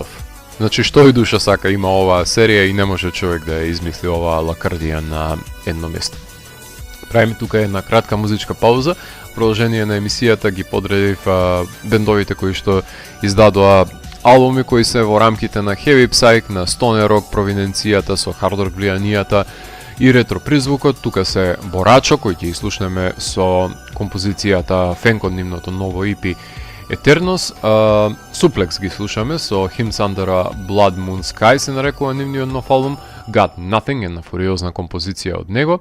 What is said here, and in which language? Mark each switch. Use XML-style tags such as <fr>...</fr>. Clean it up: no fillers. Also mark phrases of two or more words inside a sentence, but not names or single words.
<mk>Значи, што и душа сака има оваа серија и не може човек да ја измисли оваа лакардија на едно место. Правиме тука една кратка музичка пауза, продолжение на емисијата ги подредив бендовите кои што издадоа албуми кои се во рамките на</mk> <en>heavy psych,</en> <mk>на</mk> <en>stoner rock</en> <mk>провиненцијата со</mk> <en>hard rock</en> <mk>влијанијата и ретро призвукот. Тука се Борачо, кој ќе слушнеме со композицијата Фенк од нивното ново EP Eternos. Suplex ги слушаме со Hymns Under a Blood Moon Sky се нарекува нивниот нов албум, Got Nothing, една фуриозна композиција од него.</mk>